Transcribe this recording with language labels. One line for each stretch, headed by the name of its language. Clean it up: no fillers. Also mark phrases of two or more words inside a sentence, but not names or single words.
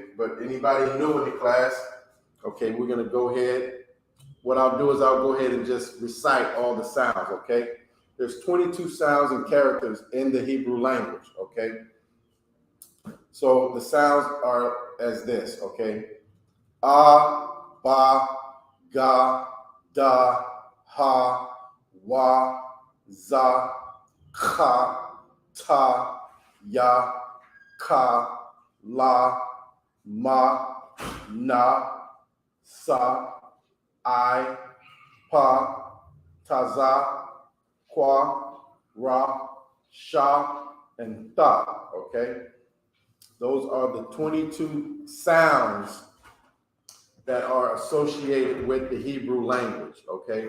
English: But anybody new in the class, okay, we're gonna go ahead. What I'll do is I'll go ahead and just recite all the sounds, okay? There's 22 sounds and characters in the Hebrew language, okay? So the sounds are as this, okay?
Hebrew: Ah, ba, ga, da, ha, wa, za, ka, ta, ya, ka, la, ma, na, sa, I, pa, taza, kwa, ra, sha,
English: and ta, okay? Those are the 22 sounds that are associated with the Hebrew language, okay?